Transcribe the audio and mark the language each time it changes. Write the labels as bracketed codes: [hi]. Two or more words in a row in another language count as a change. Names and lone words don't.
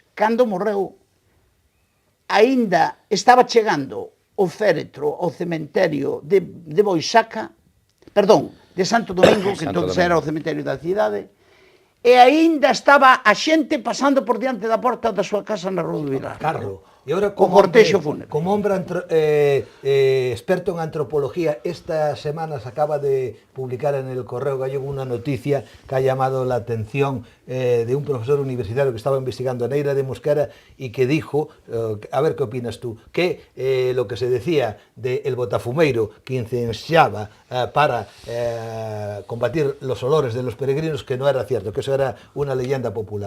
[gl] Cando morreu, aínda estaba chegando o féretro ao cementerio de Boixaca, perdón, de Santo Domingo, que entón era o cementerio da cidade, e aínda estaba a xente pasando por diante da porta da súa casa na Rúa do Villar. Carro. E agora, [es] como hombre experto en antropología, estas semanas acaba de publicar en el Correo Gallego una noticia que ha llamado la atención de un profesor universitario que estaba investigando a Neira de Mosquera y que dijo, a ver qué opinas tú, que lo que se decía del botafumeiro que incendiaba para combatir los olores de los peregrinos, que no era cierto, que eso era una leyenda popular.